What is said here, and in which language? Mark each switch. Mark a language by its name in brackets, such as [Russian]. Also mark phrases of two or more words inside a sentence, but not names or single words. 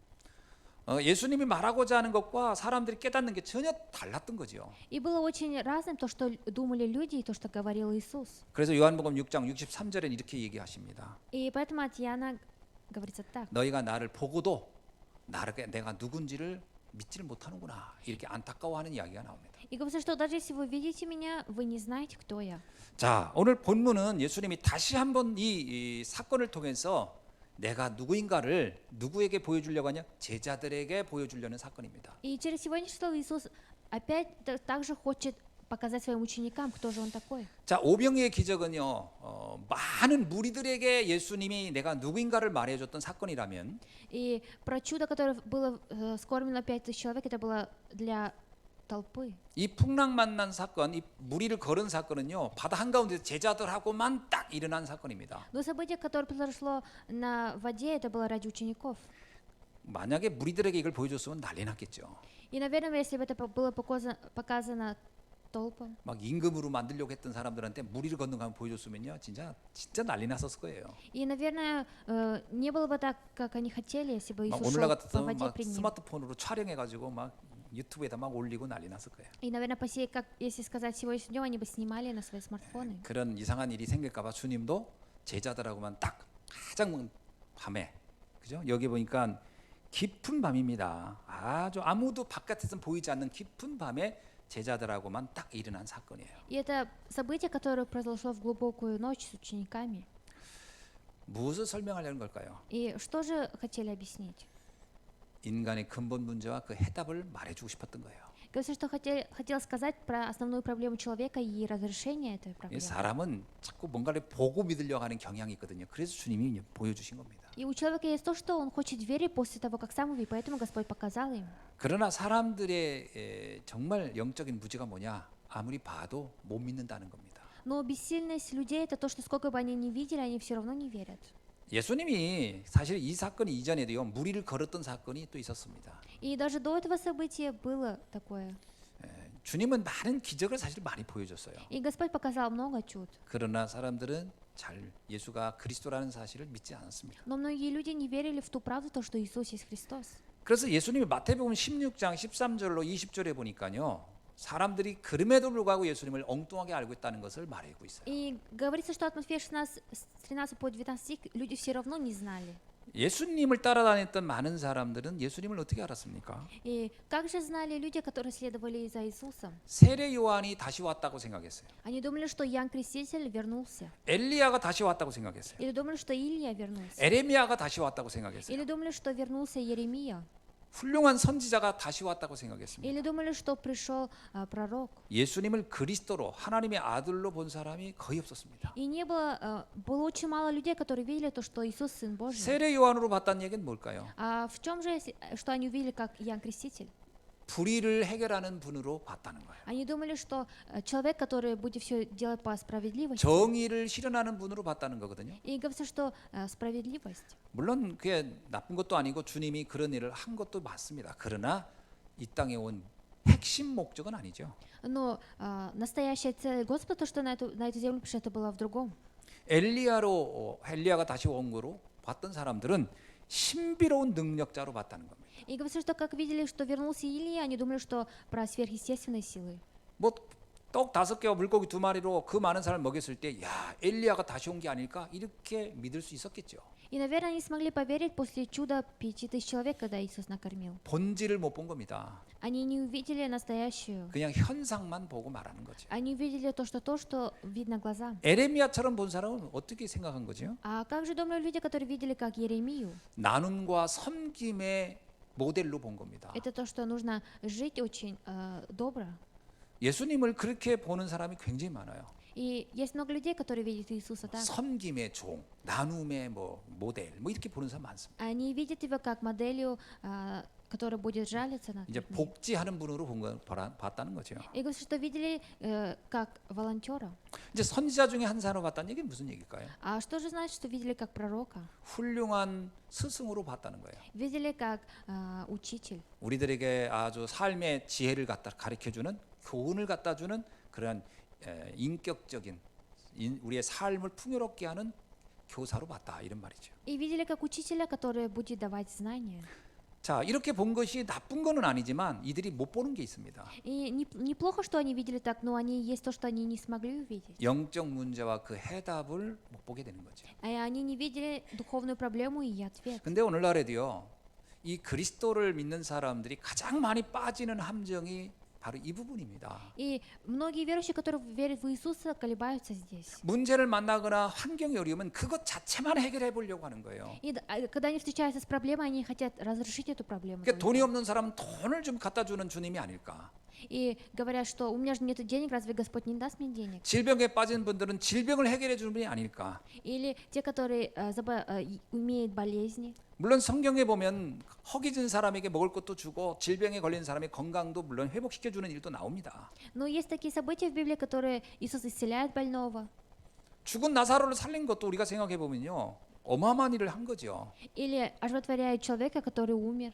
[Korean] 예수님이 말하고자 하는 것과 사람들이 깨닫는 게 전혀 달랐던 거죠. [Russian] И было очень разным то, что думали люди, и то, что говорил Иисус. [Korean] 그래서 요한복음 6장 63절에는 이렇게 얘기하십니다. [Russian] И поэтому от Иоанна говорится так. [Korean] 너희가 나를 보고도 내가 누군지를 믿지를 못하는구나. 이렇게 안타까워하는 이야기가 나옵니다. [Russian] И говорится, что даже если вы видите меня, вы не знаете, кто я. [Korean] 자, 오늘 본문은 예수님이 다시 한번 이 사건을 통해서 내가 누구인가를 누구에게 보여주려고 하냐? 제자들에게 보여주려는 사건입니다. [Russian] И через сегодняшнее слово Иисус опять также хочет показать своим ученикам, кто же он такой. [Korean] 자, 오병이의 기적은요, 많은 무리들에게 예수님이 내가 누구인가를 말해줬던 사건이라면, [Russian] И про чудо, которое было скормлено 5000 человек, это было для толпы. [Korean] 이 풍랑 만난 사건, 이 무리를 걸은 사건은요, 바다 한가운데 제자들하고만 딱 일어난 사건입니다. [Russian] Но событие, которое произошло на воде, это было ради учеников. [Korean] 만약에 무리들에게 이걸 보여줬으면 난리 났겠죠. [Russian] И, наверное, если бы это было показано толпам, [Korean] 막 임금으로 만들려고 했던 사람들한테 무리를 건너가면 보여줬으면요, 진짜 난리 났었을 거예요. [Russian] и, наверное, не было бы так, как они хотели, если бы [Korean] 막 [Russian] Иисус [Korean] 오늘날 [Russian] шел по [Korean] 같았으면 [Russian] воде [Korean] 막 [Russian] при ним. [Korean] 스마트폰으로 촬영해가지고 막 유튜브에다 막 올리고 난리 났을 거예요. [Russian] И, наверное, как если сказать сегодняшним днем, они бы снимали на свои смартфоны. [Korean] 그런 이상한 일이 생길까봐 주님도 제자들하고만 딱 가장 밤에, 그죠? 여기 보니까 깊은 밤입니다. 아주 아무도 바깥에서 보이지 않는 깊은 밤에 제자들하고만 딱 일어난 사건이에요. [Russian] И это событие, которое произошло в глубокую ночь с учениками. [Korean] 무엇을 설명하려는 걸까요? [Russian] И что же хотели объяснить? [Korean] 인간의 근본 문제와 그 해답을 말해주고 싶었던 거예요. [Russian] Говорится, что хотел сказать про основную проблему человека и разрешение этой [Korean] 이 [Russian] проблемы. [Korean] 사람은 자꾸 뭔가를 보고 믿으려고 하는 경향이 있거든요. 그래서 주님이 보여주신 겁니다. [Russian] И у человека есть то, что он хочет верить после того, как сам увидел, поэтому Господь показал им. [Korean] 그러나 사람들의 정말 영적인 무지가 뭐냐? 아무리 봐도 못 믿는다는 겁니다. [Russian] Но бессильность людей это то, что сколько бы они ни видели, они все равно не верят. [Korean] 예수님이 사실 이 사건 이전에도요 무리를 걸었던 사건이 또 있었습니다. [Russian] И даже до этого события было такое. [Korean] 주님은 많은 기적을 사실 많이 보여줬어요. [Russian] И Господь показал много чуд. [Korean] 그러나 사람들은 잘 예수가 그리스도라는 사실을 믿지 않았습니다. [Russian] Но многие люди не верили в ту правду, то, что Иисус есть Христос. [Korean] 그래서 예수님이 마태복음 16장 13절로 20절에 보니까요. 사람들이 그럼에도 불구하고 예수님을 엉뚱하게 알고 있다는 것을 말하고 있어요. [Russian] И говорится, что от Матфея 16, с 13 по 19 стих люди все равно не знали. [Korean] 예수님을 따라다녔던 많은 사람들은 예수님을 어떻게 알았습니까? [Russian] И как же знали люди, которые следовали за Иисусом? [Korean] 세례 요한이 다시 왔다고 생각했어요. [Russian] Они думали, что Иоанн Креститель вернулся. [Korean] 엘리야가 다시 왔다고 생각했어요. [Russian] Или думали, что Илия вернулся. [Korean] 에레미야가 다시 왔다고 생각했어요. [Russian] Или думали, что вернулся Еремия. [Korean] 훌륭한 선지자가 다시 왔다고 생각했습니다. [Russian] Или думали, что пришел пророк. [Korean] 예수님을 그리스도로 하나님의 아들로 본 사람이 거의 없었습니다. [Russian] И не было, было очень мало людей, которые видели то, что Иисус Сын Божий. [Korean] 세례 요한으로 봤다는 얘기는 뭘까요? [Russian] А в чем же, что они увидели, как Иоанн Креститель? [Korean] 불의를 해결하는 분으로 봤다는 거예요. [Russian] Они думали, что человек, который будет все делать по справедливости. [Korean] 정의를 실현하는 분으로 봤다는 거거든요. [Russian] И говорится, что справедливость. [Korean] 물론 그게 나쁜 것도 아니고 주님이 그런 일을 한 것도 맞습니다. 그러나 이 땅에 온 핵심 목적은 아니죠. [Russian] Но настоящая цель Господа, то, что на эту землю пришло, это было в другом. [Korean] 엘리야가 다시 온 거로 봤던 사람들은 신비로운 능력자로 봤다는 겁니다. [Russian] И говорится, что как видели, что вернулся Илия, они думали, что про сверхъестественные силы. [Korean] 뭐 떡 5개와 물고기 2마리로 그 많은 사람을 먹였을 때, 야, 엘리야가 다시 온 게 아닐까 이렇게 믿을 수 있었겠죠. [Russian] И, наверное, они смогли поверить после чуда 5000 человек, когда Иисус накормил. [Korean] 본질을 못 본 겁니다. [Russian] Они не увидели настоящую. [Korean] 그냥 현상만 보고 말하는 거죠. [Russian] Они увидели то, что видно глазам. [Korean] 에레미야처럼 본 사람은 어떻게 생각한 거죠? [Russian] А как же думали люди, которые видели, как Еремию? [Korean] 나눔과 섬김의 모델로 본 겁니다. [Russian] Это то, что нужно жить очень добро. [Korean] 예수님을 그렇게 보는 사람이 굉장히 많아요. [Russian] И есть много людей, которые видят Иисуса так. [Korean] 섬김의 종, 나눔의 뭐 모델, 뭐 이렇게 보는 사람 많습니다. [Russian] Они видят его как моделью, которая будет жалиться над [Korean] 이제 [Russian] людьми. [Korean] 복지하는 분으로 봤다는 거죠. [Russian] И говорят, что видели как волонтера. [Korean] 이제 선지자 중에 한 사람으로 봤다는 얘기는 무슨 얘기일까요? [Russian] А что же значит, что видели как пророка? [Korean] 훌륭한 스승으로 봤다는 거예요. [Russian] Видели как учитель. [Korean] 우리들에게 아주 삶의 지혜를 갖다 가르쳐주는, 교훈을 갖다 주는 그런 인격적인 우리의 삶을 풍요롭게 하는 교사로 봤다, 이런 말이죠. [Russian] И видели как учителя, который будет давать знания. [Korean] 자, 이렇게 본 것이 나쁜 거는 아니지만 이들이 못 보는 게 있습니다. [Russian] И неплохо, что они видели так, но они есть то, что они не смогли увидеть. [Korean] 영적 문제와 그 해답을 못 보게 되는 거죠. [Russian] И они не видели духовную проблему и ответ. [Korean] 근데 오늘날에도요, 이 그리스도를 믿는 사람들이 가장 많이 빠지는 함정이 바로 이 부분입니다. [Russian] И многие верующие, которые верят в Иисуса, колебаются здесь. [Korean] 문제를 만나거나 환경이 어려우면 그것 자체만 해결해 보려고 하는 거예요. [Russian] И когда они встречаются с проблемой, они хотят разрешить эту проблему. [Korean] 그러니까 돈이 없는 사람은 돈을 좀 갖다 주는 주님이 아닐까. [Russian] И говорят, что у меня же нет денег, разве Господь не даст мне денег? [Korean] 질병에 빠진 분들은 질병을 해결해 주는 분이 아닐까. [Russian] Или те, которые имеют болезни. [Korean] 물론 성경에 보면 허기진 사람에게 먹을 것도 주고 질병에 걸린 사람의 건강도 물론 회복시켜 주는 일도 나옵니다. [Russian] Но есть такие события в Библии, которые Иисус исцеляет больного. [Korean] 죽은 나사로를 살린 것도 우리가 생각해 보면요, 어마어마한 일을 한 거죠. [Russian] Или оживотворяет человека, который умер.